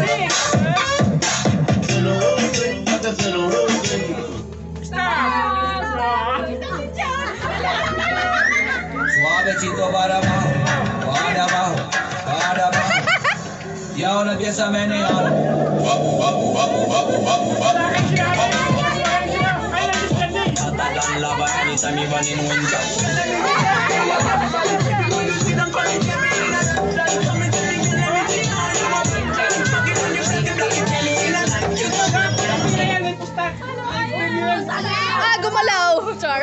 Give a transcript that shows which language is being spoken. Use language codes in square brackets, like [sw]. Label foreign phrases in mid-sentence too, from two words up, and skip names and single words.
[es] Suavecito para abajo, para abajo, para abajo. Y ahora empieza a menear. [tl] Talang laban ni Sami Banin Winja. Ah, gumalaw. Char.